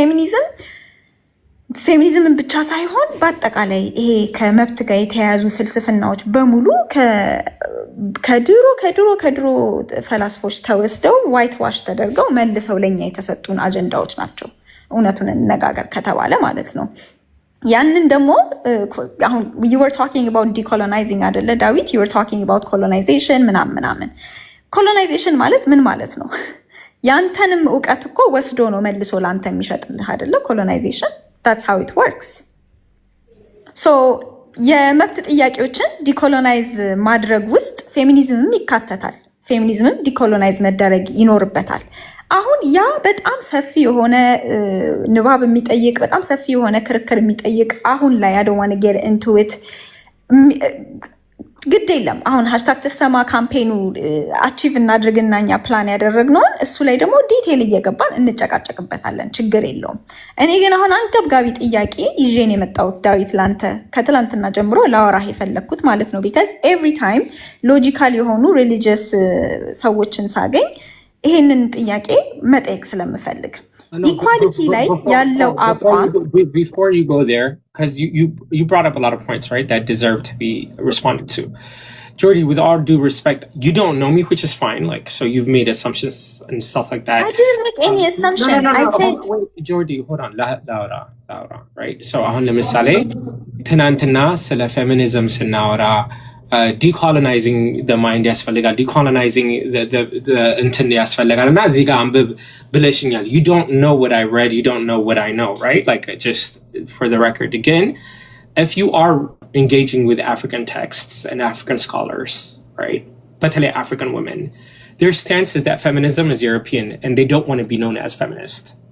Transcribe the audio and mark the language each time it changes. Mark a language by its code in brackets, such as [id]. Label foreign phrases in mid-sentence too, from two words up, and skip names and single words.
[am] ፌሚኒዝምን ብቻ ሳይሆን በአጠቃላይ ይሄ ከመብት ጋር የተያያዙ ፍልስፍናዎች በሙሉ ከድሮ ፈላስፎች ተወስደው [en] white wash [am] ተደርገው መልሰው ለኛ የተሰጡን አጀንዳዎች ናቸው እውነቱን እንነጋገር ከተባለ ማለት ነው ያንን ደግሞ አሁን [en] you were talking about decolonizing [am] አይደለ ዳዊት [en] you were talking about colonization [am] ምናምን colonization ማለት ምን ማለት ነው ያንተንም ዕውቀት እኮ ወስዶ ነው መልሶ ላንተ የሚሸጥልህ አይደለ [en] colonization that's how it works so [am] የመብት ጥያቄዎችን ዲኮሎናይዝ ማድረግ ውስጥ ፌሚኒዝምም ይካተታል ፌሚኒዝምም ዲኮሎናይዝ መደረግ ይኖርበታል አሁን ያ በጣም ሰፊ የሆነ ንባብ የሚጠይቅ በጣም ሰፊ የሆነ ክርክር የሚጠይቅ አሁን ላይ [en] I don't want to get into it [am] ግድ የለም አሁን ሃሽታግ ተሰማ ካምፔኑ አቺቭ እናድርግና እኛ ፕላን ያደረግነውን እሱ ላይ ደግሞ ዲቴል እየገባን እንጨቃጨቅበታለን። ችግር የለውም። እኔ ግን አሁን አንገብጋቢ ጥያቄ ይዤን የመጣሁት ዳዊት ላንተ ከትላንትና ጀምሮ ላወራህ የፈለግኩት ማለት ነው። [en] because every time [am] ሎጂካል የሆኑ ሪሊጂየስ ሰዎችን ሳገኝ ይሄንን ጥያቄ መጠየቅ ስለምፈልግ ኢኳሊቲ ላይ ያለው አቋም [en] before you go there because you brought up a lot of points, right, that deserve to be responded to. Jordy, with all due respect, you don't know me, which is fine, like, so you've made assumptions and stuff like that. I didn't make any assumption. No. I said wait, Jordy, hold on. Laura, right? So [am] አሁን ለምሳሌ ትናንትና ስለ ፌሚኒዝም ስናወራ [en] decolonizing the mind ያስፈልጋል, decolonizing the [am] እንትን ያስፈልጋል እና እዚህ ጋር አንብብ ብለሽኛል. [en] You don't know what I read, you don't know what I know, right? Like, just for the record again, if you are engaging with African texts and African scholars, right, particularly African women, their stance is that feminism is European and they don't want to be known as feminist.